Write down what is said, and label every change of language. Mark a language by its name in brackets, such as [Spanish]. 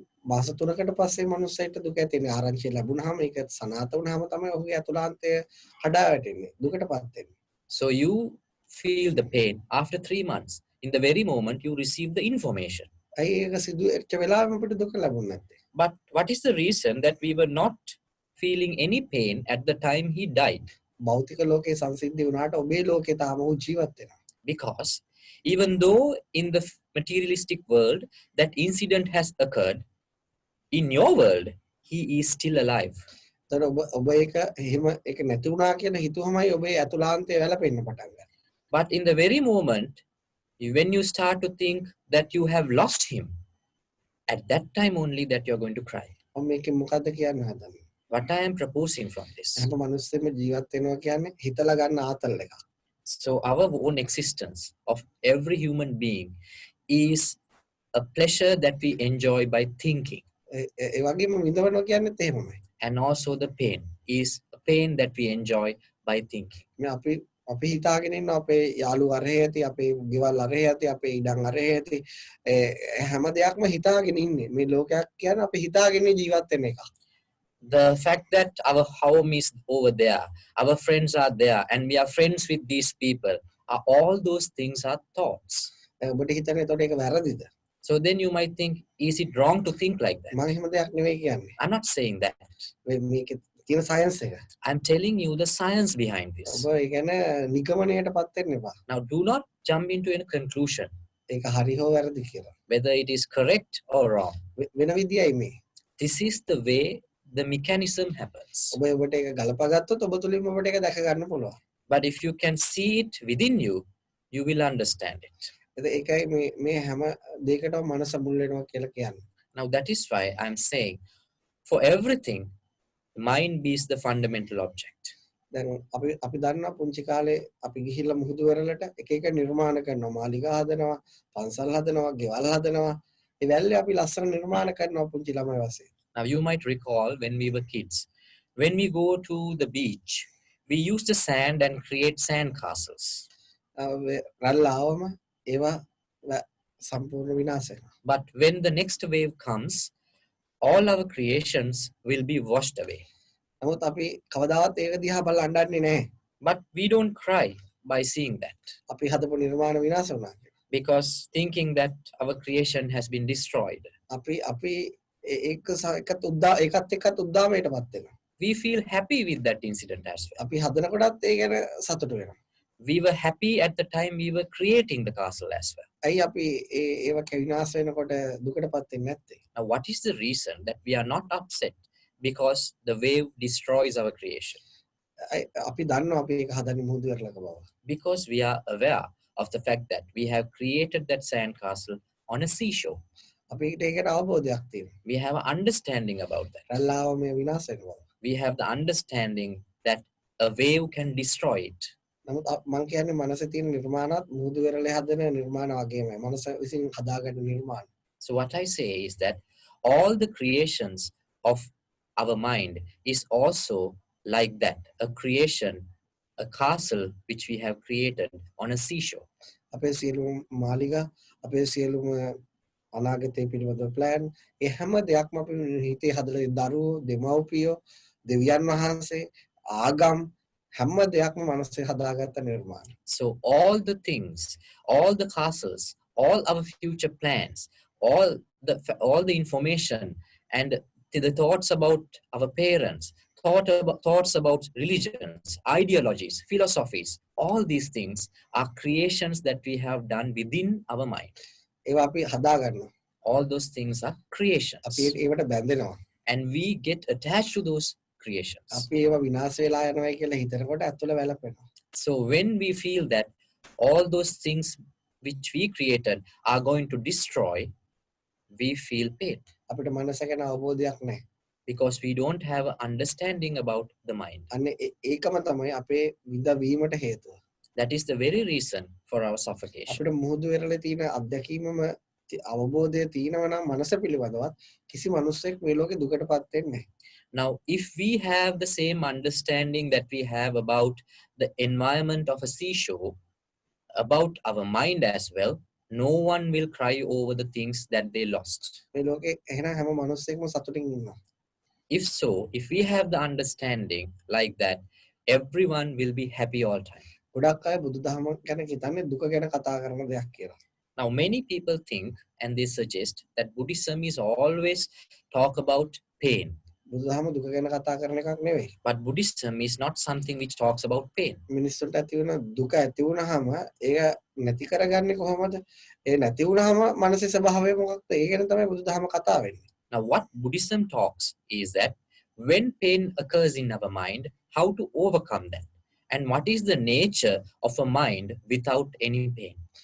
[Sinhala] මාස 3කට පස්සේ මනුස්සයෙක්ට දුක ඇති වෙන්නේ ආරංචිය ලැබුණාම ඒක සනාත වුණාම තමයි ඔහුගේ අතුලාන්තය හඩා වැටෙන්නේ දුකටපත් වෙන්නේ. [English] So you feel the pain after 3 months. In the very moment you receive the information. [Sinhala] අයි ඒක සිදු වෙච්ච වෙලාවෙම අපිට දුක ලැබුණ නැත්තේ. [English] But what is the reason that we were not feeling any pain at the time he died? [Sinhala] භෞතික ලෝකේ සංසිද්ධි වුණාට ඔබේ ලෝකේ තාම ඔහු ජීවත් වෙනවා. [English] Because even though in the materialistic world that incident has occurred, in your world he is still alive. [Sinhala] තර ඔබ ඒක එහෙම ඒක නැති වුණා කියන හිතුවමයි ඔබේ අතුලාන්තය වැළපෙන්න පටන් ගන්න. [English] But in the very moment, when you start to think that you have lost him, at that time only that you're going to cry. [Sinhala] මම මේකෙන් මොකද්ද කියන්න හදන්නේ? [English] What I am proposing from this. [Sinhala] හැම මිනිස්සෙම ජීවත් වෙනවා කියන්නේ හිතලා ගන්න ආතල් එකක්. [English] So our own existence of every human being is a pleasure that we enjoy by thinking. [Sinhala] ඒ වගේම විඳවනවා කියන්නේත් එහෙමමයි. [English] And also the pain is a pain that we enjoy by thinking. [Sinhala] මේ අපි හිතාගෙන ඉන්න අපේ යාළුවෝ අරහේ ඇති අපේ ගෙවල් අරහේ ඇති අපේ ඉඩම් අරහේ ඇති හැම දෙයක්ම හිතාගෙන ඉන්නේ. මේ ලෝකයක් කියන්නේ අපි හිතාගෙන ජීවත් වෙන එක. [English] The fact that our home is over there, our friends are there, and we are friends with these people, are all those things are thoughts. [Sinhala] ඔබට හිතන්නේ එතකොට ඒක වැරදිද? [English] So then you might think, is it wrong to think like that? [Sinhala] මම එහෙම දෙයක් නෙවෙයි කියන්නේ. [English] I'm not saying that. [Sinhala] මේකේ තියෙන සයන්ස් එක. [English] I'm telling you the science behind this. [Sinhala] ඔබ ඒ කියන්නේ නිගමනයටපත් වෙන්න එපා. [English] Now do not jump into a conclusion [Sinhala] ඒක හරි හෝ වැරදි කියලා. [English] whether it is correct or wrong. [Sinhala] වෙන විදියයි මේ. [English] This is the way the mechanism happens. [Sinhala] ඔබ ඔබට ඒක ගලපගත්තොත් ඔබ තුලින්ම ඔබට ඒක දැක ගන්න පුළුවන්. [English] But if you can see it within you, you will understand it. [Sinhala] ඒකයි මේ හැම දෙයකටම මනස මුල් වෙනවා කියලා කියන්නේ. [English] Now that is why I'm saying for everything, mind is the fundamental object. [Sinhala] දැන් අපි දන්නවා පුංචි කාලේ අපි ගිහිල්ලා මුහුදු වෙරළට එක එක නිර්මාණ කරනවා. මාලිගා හදනවා, පන්සල් හදනවා, ගෙවල් හදනවා. ඒ වැල්ලේ අපි ලස්සන නිර්මාණ කරනවා පුංචි ළමයි වශයෙන්. [English] Now you might recall when we were kids, when we go to the beach, we use the sand and create sand castles. [Sinhala] රල්ලාවම ඒවා සම්පූර්ණ විනාශ වෙනවා. [English] But when the next wave comes, all our creations will be washed away. [Sinhala] නමුත් අපි කවදාවත් ඒක දිහා බලලා අඬන්නේ නැහැ. [English] But we don't cry by seeing that. [Sinhala] අපි හදපු නිර්මාණ විනාශ වුණා කියලා. [English] Because thinking that our creation has been destroyed. [Sinhala] අපි ඒකත් එක්කත් උද්දාමයටපත් වෙනවා. [English] We feel happy with that incident as well. [Sinhala] අපි හදනකොටත් ඒ ගැන සතුටු වෙනවා. [English] We were happy at the time we were creating the castle as well. [Sinhala] ඇයි අපි ඒව විනාශ වෙනකොට දුකටපත් වෙන්නේ නැත්තේ? [English] Now what is the reason that we are not upset because the wave destroys our creation? [Sinhala] අපි දන්නවා අපි ඒක හදන්නේ මුහුදු වෙරළක බව. [English] Because we are aware of the fact that we have created that sand castle on a seashore. [Sinhala] අපිට ඒකට අවබෝධයක් තියෙනවා. [English] We have an understanding about that. [Sinhala] රැල්ලාව මේ විනාශ වෙනවා. [English] We have the understanding that a wave can destroy it. [Sinhala] නමුත් මම කියන්නේ මනසේ තියෙන නිර්මාණات මුහුදු වෙරළේ හදන නිර්මාණ වගේමයි. මනස විසින් හදාගන්න නිර්මාණ. [English] So what I say is that all the creations of our mind is also like that, a creation, a castle which we have created on a seashore. [Sinhala] අපේ සියලුම මාලිගා, අපේ සියලුම අනාගතයේ පිළිබඳ plan, ඒ හැම දෙයක්ම අපි හිතේ හදලා දරුවෝ, දෙමව්පියෝ, දෙවියන් වහන්සේ, ආගම් හැම දෙයක්ම මනසේ හදාගත්ත නිර්මාණ. [English] So all the things, all the castles, all our future plans, all the information and the thoughts about our parents, thoughts about religions, ideologies, philosophies, all these things are creations that we have done within our mind. [Sinhala] ඒවා අපි හදාගන්නවා. [English] All those things are creations. [Sinhala] අපි ඒවට බැඳෙනවා. [English] And we get attached to those creations. [Sinhala] අපි ඒවා විනාශ වෙලා යනවා කියලා හිතනකොට ඇතුළ වැළපෙනවා. [English] So when we feel that all those things which we created are going to destroy, we feel pain. [Sinhala] අපිට මනස ගැන අවබෝධයක් නැහැ. [English] Because we don't have an understanding about the mind. [Sinhala] අන්න ඒකම තමයි අපේ විඳවීමට හේතුව. [English] That is the very reason for our suffocation. [Sinhala] අපිට මුහුදු වෙරළේ තියෙන අත්දැකීමම අවබෝධය තියෙනවා නම් මනස පිළිබඳවත් කිසි මිනිස්සෙක් මේ ලෝකේ දුකටපත් වෙන්නේ නැහැ. [English] Now, if we have the same understanding that we have about the environment of a seashore, about our mind as well, no one will cry over the things that they lost. [Sinhala] මේ ලෝකේ එහෙනම් හැම මිනිස්සෙක්ම සතුටින් ඉන්නවා. [English] If so, if we have the understanding like that, everyone will be happy all time. [Sinhala] ගොඩක් අය බුදුදහම ගැන හිතන්නේ දුක ගැන කතා කරන දෙයක් කියලා. [English] Now, many people think and they suggest that Buddhism is always talk about pain. [Sinhala] බුදුදහම දුක ගැන කතා කරන එකක් නෙවෙයි. [English] But Buddhism is not something which talks about pain. [Sinhala] මිනිස්සුන්ට ඇති වෙන දුක ඇති වුනහම ඒක නැති කරගන්නේ කොහොමද? ඒ නැති වුනහම මනසේ ස්වභාවය මොකක්ද? ඒ ගැන තමයි බුදුදහම කතා වෙන්නේ. [English] Now, what Buddhism talks is that when pain occurs in our mind, how to overcome that, and what is the nature of a mind without any pain.